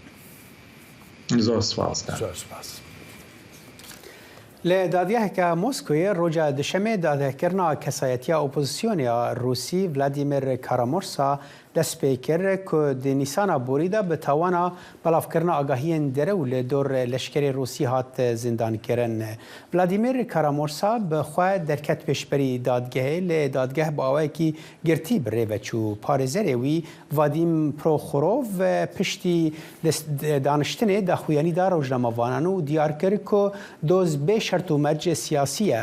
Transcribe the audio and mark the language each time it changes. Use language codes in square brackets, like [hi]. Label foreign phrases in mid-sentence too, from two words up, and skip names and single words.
[ku] زۆر سپاس. لە دادگەهێکە مۆسکۆیە ڕۆژە دوشەمێ دادگەهکردنا کەسایەتیە ئۆپۆزیسیۆنیا رووسی ڤلادیمیر کارامۆرسا دەست پێ کرد کە دی نیسانە بۆریدا بە تاوانە بەڵاوکردنا ئاگاهیên derê û lê dor leşkerê Rûsî hat zîndankirin. Vladimir Karamorsa bi xwe derket pêşberî dadgehê lê dadgeh bi awayekî girtî bi rê veçû. Parêzerê wî Vadim Prokhorov piştî daniştinê daxuyanî da rojnamavanan û diyar kir ku doz bê şert û mercê siyasî ye.